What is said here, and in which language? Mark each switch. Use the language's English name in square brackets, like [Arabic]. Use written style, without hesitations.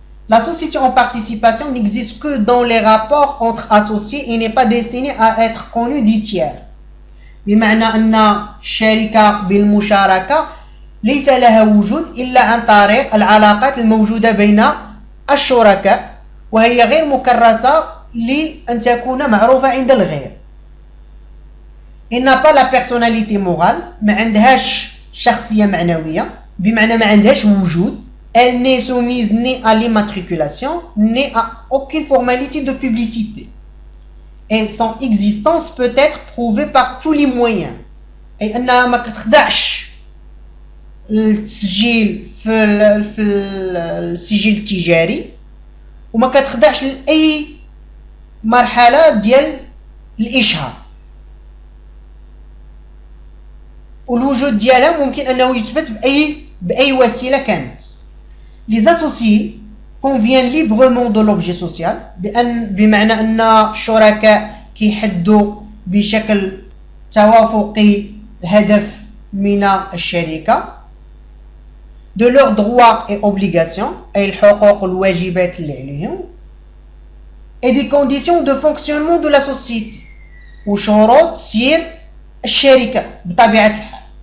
[French] La société en participation n'existe que dans les rapports entre associés et n'est pas destinée à être connue des tiers. [Arabic] بمعنى أن الشركة بالمشاركة ليس لها وجود إلا عن طريق العلاقات الموجودة بين الشركاء وهي غير مكرسة لأن تكون معروفة عند الغير. [French] Il n'a pas la personnalité morale [Arabic] ما عندهاش شخصية معنوية بمعنى ما عندهاش وجود. [French] Elle n'est soumise ni à l'immatriculation ni à aucune formalité de publicité. Et son existence peut être prouvée par tous les moyens. [Arabic] أي أنها ما كتخضعش للتسجيل في السجل التجاري وما كتخضعش لأي مرحلة ديال الإشهار. والوجود ديالها ممكن أنه يثبت بأي وسيلة كانت. [French] Les associés conviennent librement de l'objet social [Arabic] بمعنى أن الشركاء كيحدوا بشكل توافقي هدف من الشركة [French] de leurs droits et obligations [Arabic] أي الحقوق والواجبات اللي عليهم [French] et des conditions de fonctionnement de la société [Arabic] وشروط سير الشركة بطبيعة الحال.